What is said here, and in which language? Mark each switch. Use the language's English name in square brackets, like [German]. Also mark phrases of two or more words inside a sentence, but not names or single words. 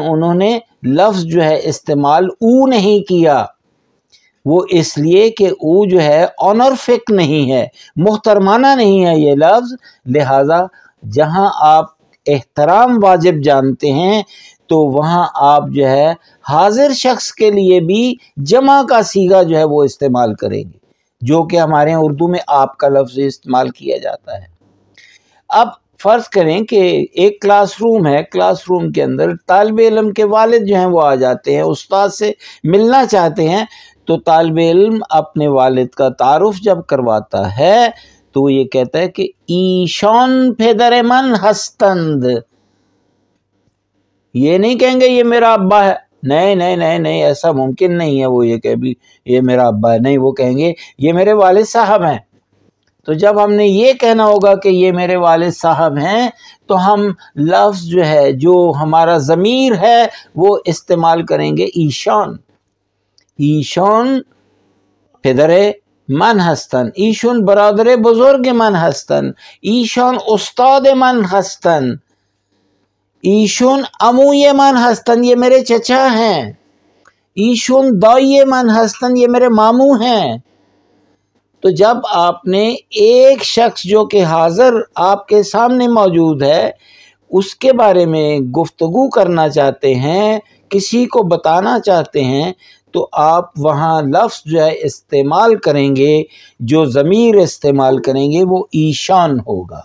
[Urdu] انہوں نے لفظ جو ہے استعمال او نہیں کیا، وہ اس لیے کہ او جو ہے آنرفک نہیں ہے، محترمانہ نہیں ہے یہ لفظ، لہٰذا جہاں آپ احترام واجب جانتے ہیں تو وہاں آپ جو ہے حاضر شخص کے لیے بھی جمع کا صیغہ جو ہے وہ استعمال کریں گے، جو کہ ہمارے اردو میں آپ کا لفظ استعمال کیا جاتا ہے۔ اب فرض کریں کہ ایک [English] class room [Urdu] ہے، [English] class room [Urdu] کے اندر طالب علم کے والد جو ہیں وہ آ جاتے ہیں، استاد سے ملنا چاہتے ہیں، تو طالب علم اپنے والد کا تعارف جب کرواتا ہے تو وہ یہ کہتا ہے کہ [Persian] ایشان پدر من ہستند، [Urdu] یہ نہیں کہیں گے یہ میرا ابا ہے، نہیں نہیں نہیں نہیں، ایسا ممکن نہیں ہے وہ یہ کہ بھی یہ میرا ابا ہے، نہیں، وہ کہیں گے یہ میرے والد صاحب ہیں۔ تو جب ہم نے یہ کہنا ہوگا کہ یہ میرے والد صاحب ہیں تو ہم لفظ جو ہے جو ہمارا ضمیر ہے وہ استعمال کریں گے ایشان۔ [Persian] ایشان پدر من هستند، ایشون برادر بزرگ من هستند، ایشان استاد من هستند، ایشون عموی من هستند، [Urdu] یہ میرے چچا ہیں، [Persian] ایشون دائی من هستند، [Urdu] یہ میرے ماموں ہیں۔ تو جب آپ نے ایک شخص جو کہ حاضر آپ کے سامنے موجود ہے اس کے بارے میں گفتگو کرنا چاہتے ہیں، کسی کو بتانا چاہتے ہیں، تو آپ وہاں لفظ جو ہے استعمال کریں گے، جو ضمیر استعمال کریں گے وہ ایشان ہوگا۔